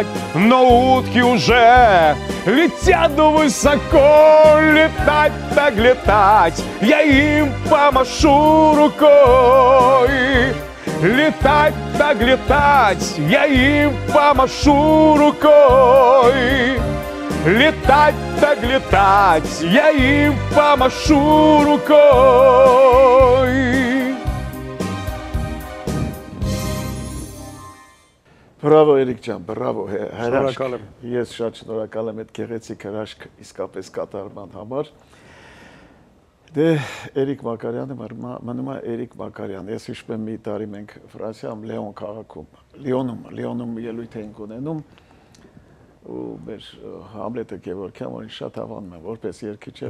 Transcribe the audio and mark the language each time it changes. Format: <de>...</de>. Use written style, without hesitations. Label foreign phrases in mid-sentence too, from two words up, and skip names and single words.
<ru>Но утки уже летят высоко, летать так летать, я им помашу рукой. Летать так летать, я им помашу рукой. Летать так летать, я им помашу рукой.</ru> <hy>Բրավո Էրիկ ջան, բրավո հրաշք։ Շնորհակալ եմ։ Ես շատ շնորհակալ եմ այդ գեղեցիկ հրաշք իսկապես կատարման համար։ Դե Էրիկ Մակարյանը մնում է Էրիկ Մակարյան։ Ես հիշում եմ մի տարի մենք Ֆրանսիայում Լեոն քաղաքում, Լիոնում ելույթ էինք ունենում ու մեր Համլետը Գևորգյան, որին շատ հավանում եմ, որպես երգիչ է։</hy>